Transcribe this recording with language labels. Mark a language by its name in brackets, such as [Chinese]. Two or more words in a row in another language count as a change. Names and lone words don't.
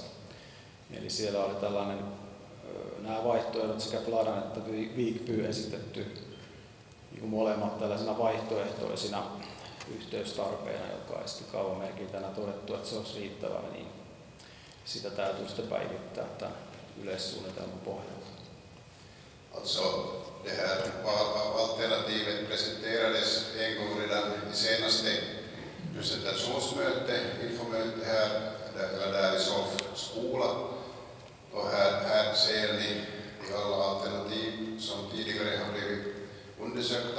[Finnish] Eli siellä oli tällainen, nämä vaihtoehdot sekä Fladan että Viikpyy esitetty niin molemmat tällaisina vaihtoehtoisina yhteystarpeina, joka on sitten kaavamerkintänä todettu, että se olisi riittävä, niin sitä täytyy sitten päivittää tämän yleissuunnitelman pohjalta. [Swedish] Alltså, det här alternativet presenterades en gång redan i senaste presentationsmöte, infomöte här, där i Solf skola. Och här ser ni alla alternativ som tidigare har blivit undersökta.